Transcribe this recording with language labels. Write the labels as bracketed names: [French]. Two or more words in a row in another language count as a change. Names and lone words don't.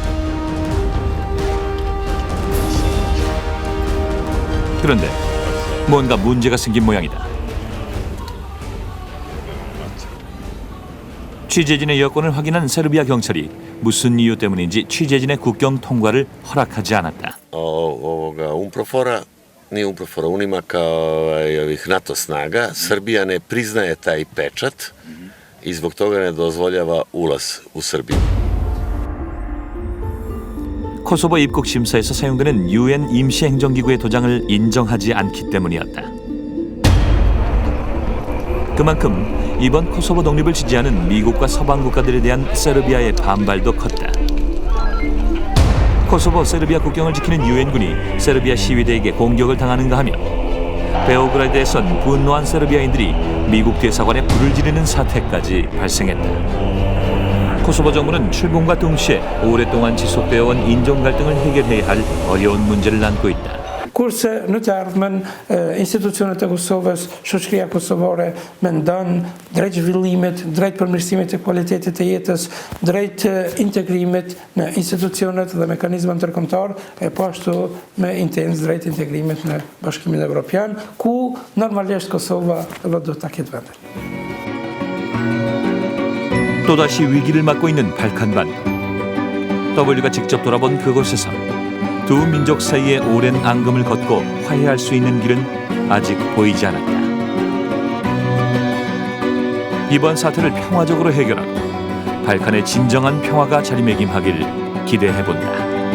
[Korean] 그런데 뭔가 문제가 생긴 모양이다. 취재진의 여권을 확인한 세르비아 경찰이 무슨 이유 때문인지 취재진의 국경 통과를 허락하지 않았다. [Serbian] UNPROFOR-a nije UNPROFOR-a, UNIMAK-a ovih NATO snaga. Srbija ne priznaje taj pečat i zbog toga ne dozvoljava ulaz u Srbiju. [Korean] 코소보 입국 심사에서 사용되는 UN 임시행정기구의 도장을 인정하지 않기 때문이었다. 그만큼 이번 코소보 독립을 지지하는 미국과 서방 국가들에 대한 세르비아의 반발도 컸다. 코소보 세르비아 국경을 지키는 유엔군이 세르비아 시위대에게 공격을 당하는가 하며 베오그라드에선 분노한 세르비아인들이 미국 대사관에 불을 지르는 사태까지 발생했다. 코소보 정부는 출범과 동시에 오랫동안 지속되어 온 인종 갈등을 해결해야 할 어려운 문제를 안고 있다. [Albanian] Kurse në të ardhmen institucionet e Kosovës, shoqëria kosovare mendon drejt zhvillimit, drejt përmirësimit të cilësisë të jetës, drejt integrimit në institucionet dhe mekanizma ndërkombëtar, e po ashtu me intencë drejt integrimit në Bashkimin Evropian, ku normalisht Kosova do ta ketë vendin. [Korean] 또다시 위기를 맞고 있는 발칸반. W가 직접 돌아본 그곳에서 두 민족 사이의 오랜 앙금을 걷고 화해할 수 있는 길은 아직 보이지 않았다. 이번 사태를 평화적으로 해결하고 발칸의 진정한 평화가 자리매김하길 기대해본다.